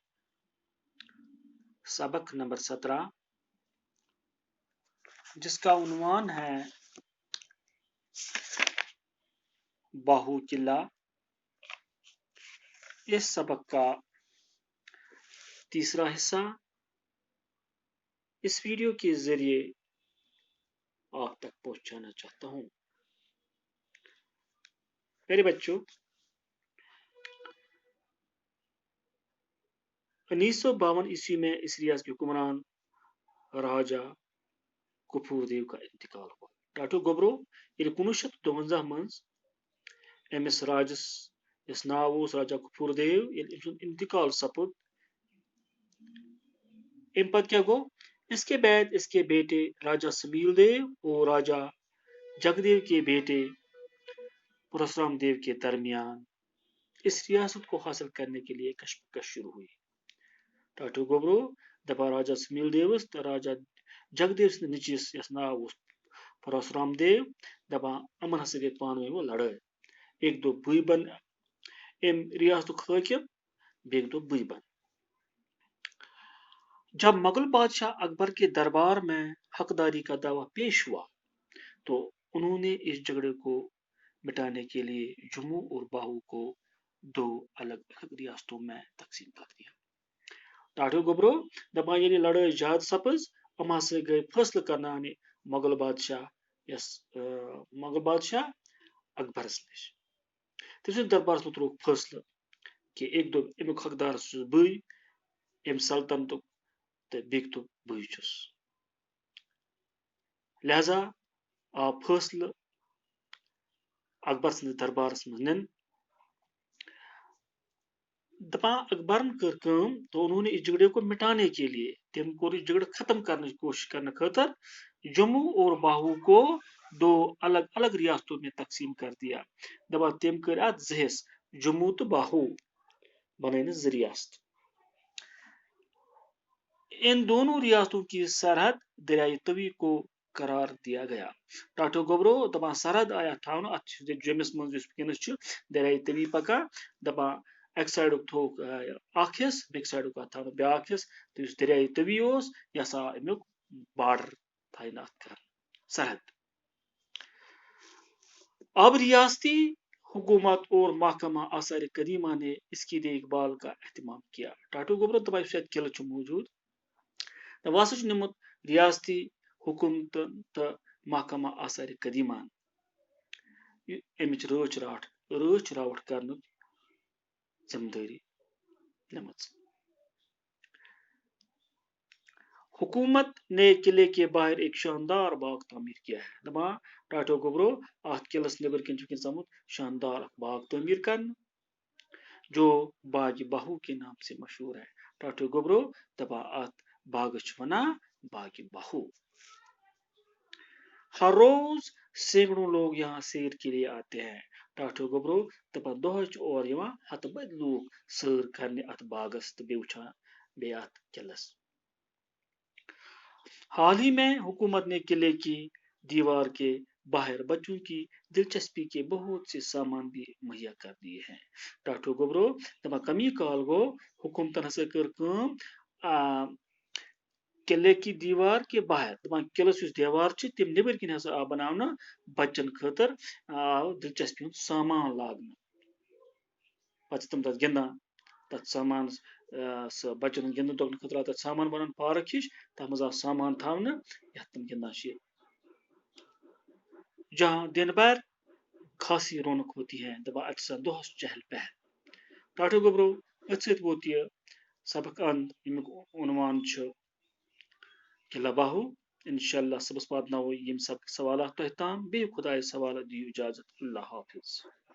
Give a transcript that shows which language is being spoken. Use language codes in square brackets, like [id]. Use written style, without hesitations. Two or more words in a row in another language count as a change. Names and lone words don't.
[ur] سبق نمبر 17 جس کا عنوان ہے باہو قلعہ، اس سبق کا تیسرا حصہ اس ویڈیو کے ذریعے آپ تک پہنچانا چاہتا ہوں۔ میرے بچوں، 1952 عیسوی میں اس ریاست کے حکمران راجہ کپور دیو کا انتقال ہوا۔ [ks] ٹاٹو گبرو ییٚلہِ 1952 منٛز أمِس راجس یس ناو اوس راجہ کپور دیو، ییٚلہِ أمۍ سُنٛد انتقال سپُد، اَمہِ پتہٕ کیٛاہ گوٚو؟ [ur] اس کے بعد اس کے بیٹے راجہ سمیل دیو اور راجہ جگدیو کے بیٹے پرشرام دیو کے درمیان اس ریاست کو حاصل کرنے کے لیے کشمکش شروع ہوئی۔ [ks] ٹاٹو گبرو دپان راجہ سمیل دیوس تو راجہ جگدیو سٕنٛدِ نیٚچوِس یس ناو اوس پرشرام دیو، دپان یِمن ہسا گٔے پانہٕ ؤنۍ وۄنۍ لڑٲے۔ اکہِ دوٚپ بٕے بن اَمہِ ریاستُک حٲکِم، بیٚکہِ دوٚپ بٕے بن۔ [ur] جب مغل بادشاہ اکبر کے دربار میں حقداری کا دعویٰ پیش ہوا تو انہوں نے اس جھگڑے کو مٹانے کے لیے جموں اور باہو کو 2 الگ الگ ریاستوں میں تقسیم کر دیا۔ [ks] ٹاٹو گبرو دپان ییٚلہِ لڑٲے زیادٕ سپٕز، یِم ہسا گٔے فٲصلہٕ کرناونہِ مغل بادشاہ اکبرس نِش۔ تٔمۍ سٕنٛدِس دربارس منٛز ترٛووُکھ فٲصلہٕ کہِ أکۍ دوٚپ امیُک حقدار چھُس بٕے اَمہِ سلطنتُک، تہٕ بیٚکہِ دوٚپ بٕے چھُس۔ لہذا آو فٲصلہٕ اکبر سٕنٛدِس دربارس منٛز نِنہٕ۔ دپان اکبرن کٔر کٲم [ur] تو انہوں نے اس جھگڑے کو مٹانے کے لیے، [ks] تم کوٚر یہِ جھگڑٕ ختم کرنٕچ کوٗشش کرنہٕ خٲطر [ur] جموں اور باہو کو 2 الگ الگ ریاستوں میں تقسیم کر دیا۔ [ks] دپان تم کٔرۍ اتھ 2 حصہٕ، جموں تہٕ باہو بنٲونس 2 ریاست۔ [ur] ان دونوں ریاستوں کی سرحد دریائے توی کو قرار دیا گیا۔ [ks] ٹاٹو گبرو دپان سرحد آیہِ اتھ تھاونہٕ، اتھ چھُ جیٚمِس منٛز یُس وٕنکیٚنس چھُ دریائے توی پکان، دپان اکہِ سایڈُک تھوٚوُکھ اکھ حصہٕ، بیٚکہِ سایڈُک آو تھاونہٕ بیاکھ حصہٕ، تہٕ یُس دریائے توی اوس یہِ ہسا آو امیُک بارڈر تعینات کرنہٕ، سرحد۔ [ur] اب ریاستی حکومت اور محکمہ آثار قدیمہ نے اس کی دیکھ بھال کا اہتمام کیا۔ [ks] ٹاٹو گبرو دپان یُس اتہِ قلعہٕ چھُ موٗجوٗد، وۄنۍ ہسا چھُ نِمُت ریاستی حکومتن تہٕ محکمہ آثار قدیمہن امِچ رٲچھ راوٹھ کرنُک ذمہ دٲری نِمٕژ۔ [ur] حکومت نے قلعے کے باہر ایک شاندار باغ تعمیر کیا ہے۔ [ks] دپان ٹاٹو گبرو اتھ قلعس نیبر کِنۍ چھُ وٕنکیٚنس آمُت شاندار اکھ باغ تعمیر کرنہٕ [ur] جو باغ باہو کے نام سے مشہور ہے۔ [ks] ٹاٹو گبرو دپان اتھ باغس چھِ ونان باغ باہو۔ [ur] ہر روز سینکڑوں لوگ یہاں سیر کے لیے آتے ہیں۔ [ks] ٹاٹو گبرو دپان دۄہے چھِ اور یِوان ہتہٕ بٔدۍ لوٗکھ سٲر کرنہِ اتھ باغس تہٕ بیٚیہِ وٕچھان بیٚیہِ اتھ قلعس۔ [ur] حال ہی میں حکومت نے قلعے کی دیوار کے باہر بچوں کی دلچسپی کے بہت سے سامان بھی مہیا کر دیے ہیں۔ [ks] ٹاٹو گبرو دپان کمی کال گوٚو حکومتن ہسا کٔر کٲم، [ur] قلعے کی دیوار کے باہر، [ks] دپان قلعس یُس دیوار چھِ تِم نیبر کِنۍ ہسا آو بناونہٕ بچن خٲطر، آو دلچسپی ہُنٛد سامان لاگنہٕ، پتہٕ چھِ تِم تتھ گِنٛدان، تتھ سامانس سُہ بچن ہُنٛد گِنٛدنہٕ درٛوٚکنہٕ خٲطرٕ آو تتھ سامان بناونہٕ پارک ہِش، تتھ منٛز آو سامان تھاونہٕ یتھ تِم گِنٛدان چھِ، [ur] جہاں دن بھر خاصی رونق ہوتی ہے۔ [ks] دپان اتہِ چھِ آسان دۄہس چہل پہل۔ ٹاٹو گبرو أتھۍ سۭتۍ ووت یہِ سبق انٛد، ییٚمیُک عنوان چھُ قلعہ باہو۔ انشاءاللہ صبحس واتناوو یِم سبق سوالات تۄہہِ تام، بیٚیہِ خۄدایس حوالہٕ، دِیِو اِجازت، اللہ حافظ۔